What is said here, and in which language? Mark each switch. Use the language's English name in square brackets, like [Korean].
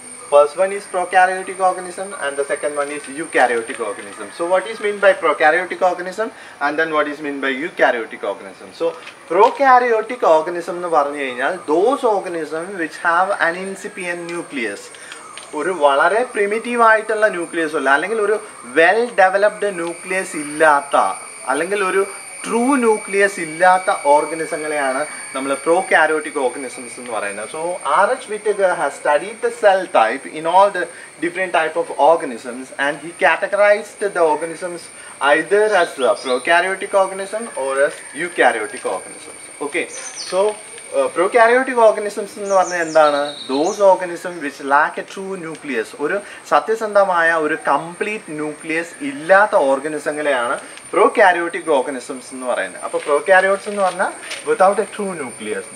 [English] First one is prokaryotic organism and the second one is eukaryotic organism. So what is meant by prokaryotic organism and then what is meant by eukaryotic organism? So prokaryotic organism [Malayalam] എന്ന് പറഞ്ഞു കഴിഞ്ഞാൽ [English] those organisms which have an incipient nucleus. [Malayalam] ഒരു വളരെ primitive ആയിട്ടുള്ള nucleus അല്ല, അല്ലെങ്കിൽ ഒരു well developed nucleus ഇല്ലാത്ത, അല്ലെങ്കിൽ ഒരു ട്രൂ ന്യൂക്ലിയസ് ഇല്ലാത്ത ഓർഗനിസങ്ങളെയാണ് നമ്മൾ പ്രോകാരിയോട്ടിക് ഓർഗനിസംസ് എന്ന് പറയുന്നത്. [English] So RH Whittaker has studied the cell type in all the different type of organisms, and he categorized the organisms either as a prokaryotic organism or as eukaryotic organisms. Okay, so prokaryotic organisms [Malayalam] എന്ന് പറഞ്ഞാൽ എന്താണ്? [English] Those organisms which lack a true nucleus. [Malayalam] ഒരു സത്യസന്ധമായ ഒരു complete nucleus ഇല്ലാത്ത ഓർഗനിസങ്ങളെയാണ് prokaryotic organisms എന്ന് പറയുന്നത്. അപ്പോൾ [English] prokaryotes [Malayalam] എന്ന് പറഞ്ഞാൽ [English] without a true nucleus.